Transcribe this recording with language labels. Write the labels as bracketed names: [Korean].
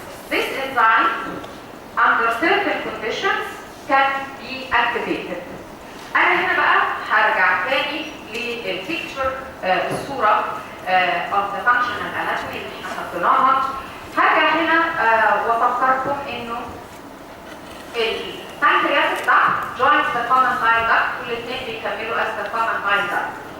[English] This enzyme under certain conditions can be activated. [Arabic] أنا هنا بقى هرجع تاني للبيكتشر الصورة [English] of the functional anatomy [Arabic] اللي احنا حطيناها. هرجع هنا وافكركم انه البنكرياتيك duct [English] joins the common bile duct [Arabic] والاثنين بيكملوا [English] as the common bile duct.